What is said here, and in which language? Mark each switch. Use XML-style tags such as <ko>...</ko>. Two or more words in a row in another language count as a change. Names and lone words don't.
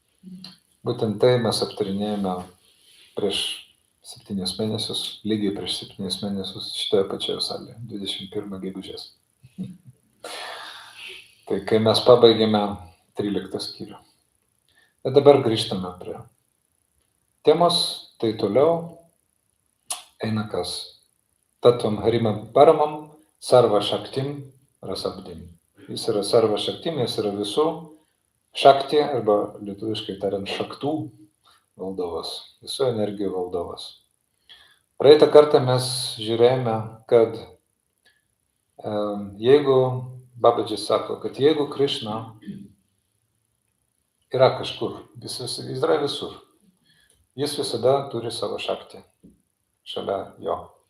<lt>Būtent tai mes aptarinėjame prieš 7 mėnesius, lygiai prieš 7 mėnesius šitoje pačioje salėje, 21 gegužės. Tai kai mes pabaigėme 13 skyrių. Ir dabar grįžtame prie temos, tai toliau eina kas?</lt> <sa>तत्त्वं हरिमं परमं सर्व शक्तिं रसाब्धिम्.</sa> <lt>Jis yra</lt> <sa>सर्व शक्तिम्,</sa> <lt>jis yra visų šakti, arba lietuviškai tariant šaktų valdovas, visų energijų valdovas. Praeitą kartą mes žiūrėjome, kad jeigu, Babaji sako, kad jeigu Krišna yra kažkur, jis yra visur, jis visada turi savo šaktį šalia jo.</lt>